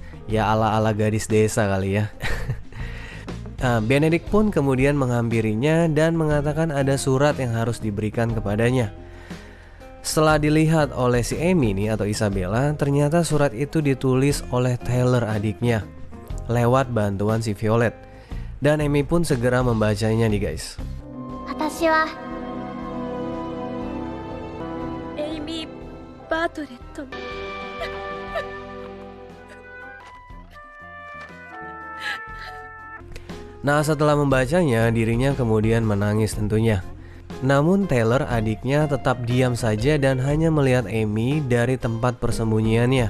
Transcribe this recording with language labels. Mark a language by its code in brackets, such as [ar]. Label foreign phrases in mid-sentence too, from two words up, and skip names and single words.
[id] Ya ala-ala gadis desa kali ya. Nah, Benedict pun kemudian menghampirinya dan mengatakan ada surat yang harus diberikan kepadanya. Setelah dilihat oleh si Emi nih atau Isabella, ternyata surat itu ditulis oleh Taylor adiknya lewat bantuan si Violet. Dan Emi pun segera membacanya nih guys. [ja] 私はエイミー・バートレットの [id] Nah, setelah membacanya, dirinya kemudian menangis tentunya. Namun Taylor adiknya tetap diam saja dan hanya melihat Emi dari tempat persembunyiannya.